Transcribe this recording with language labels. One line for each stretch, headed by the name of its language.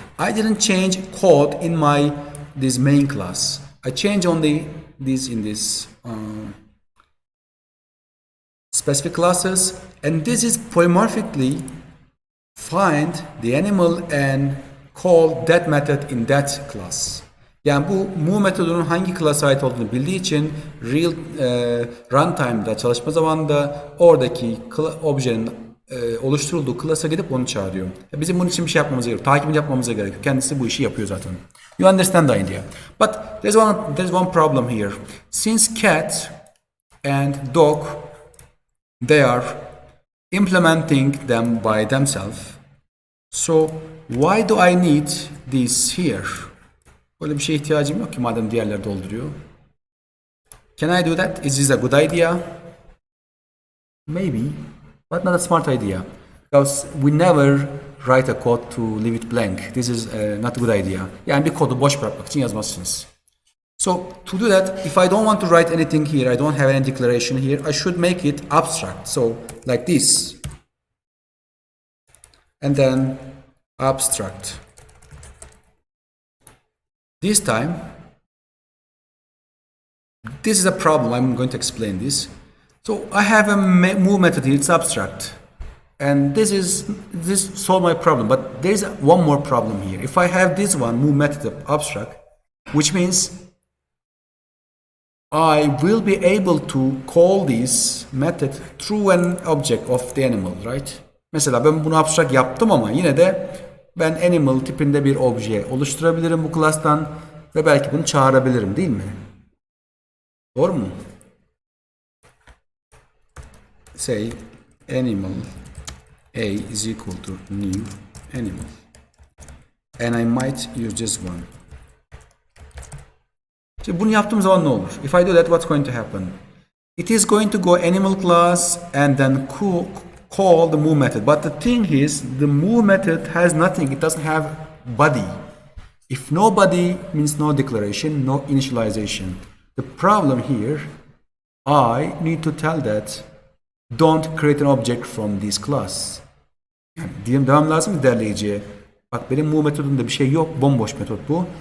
English: I didn't change code in this main class. I changed only these in this specific classes, and this is polymorphically find the animal and call that method in that class.
Turkish: Yani bu move metodunun hangi class'a ait olduğunu bildiği için real runtime'da çalışma zamanında oradaki objenin oluşturulduğu class'a gidip onu çağırıyor. Bizim bunun için bir şey yapmamıza gerekiyor. Takibini yapmamıza gerekiyor. Kendisi bu işi yapıyor zaten.
English: You understand the idea. But there's one problem here. Since cat and dog, they are implementing them by themselves. So why do I need this here?
Turkish: Böyle bir şeye ihtiyacım yok ki madem diğerleri dolduruyor.
English: Can I do that? Is this a good idea? Maybe, but not a smart idea. Because we never write a code to leave it blank. This is not a good idea.
Turkish: Yani bir kodu boş bırakmak için yazmazsınız.
English: So to do that, if I don't want to write anything here, I don't have any declaration here, I should make it abstract. So like this. And then abstract. This time, this is a problem. I'm going to explain this. So I have a move method here, it's abstract. And this solves my problem, but there's one more problem here. If I have this one, move method abstract, which means I will be able to call this method through an object of the animal, right?
Turkish: Mesela ben bunu abstract yaptım ama yine de ben animal tipinde bir obje oluşturabilirim bu class'tan ve belki bunu çağırabilirim, değil mi? Doğru mu?
English: Say animal a is equal to new animal and I might use just one.
Turkish: Şimdi bunu yaptığım zaman ne olur?
English: If I do that, what's going to happen? It is going to go animal class and then call the move method. But the thing is, the move method has nothing. It doesn't have body. If no body means no declaration, no initialization. The problem here, I need to tell that don't create an object from this class.
Turkish: Yani diyelim devam lazım ki derleyiciye. Bak benim move metodumda bir şey yok. Bomboş metot bu.